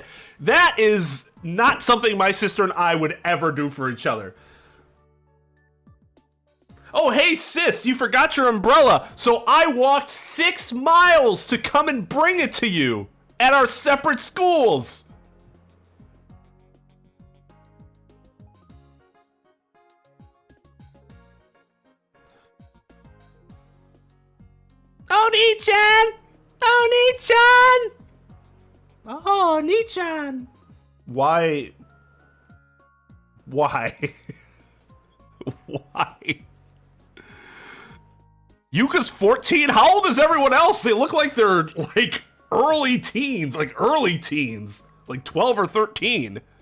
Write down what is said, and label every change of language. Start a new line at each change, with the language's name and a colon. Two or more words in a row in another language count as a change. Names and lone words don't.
English: That is not something my sister and I would ever do for each other. Oh, hey sis, you forgot your umbrella, so I walked 6 miles to come and bring it to you at our separate schools. Oh, Ni-chan! Oh, Ni-chan! Oh, Ni-chan! Why? Why? Why? Yuka's 14? How old is everyone else? They look like they're like early teens, like 12 or 13.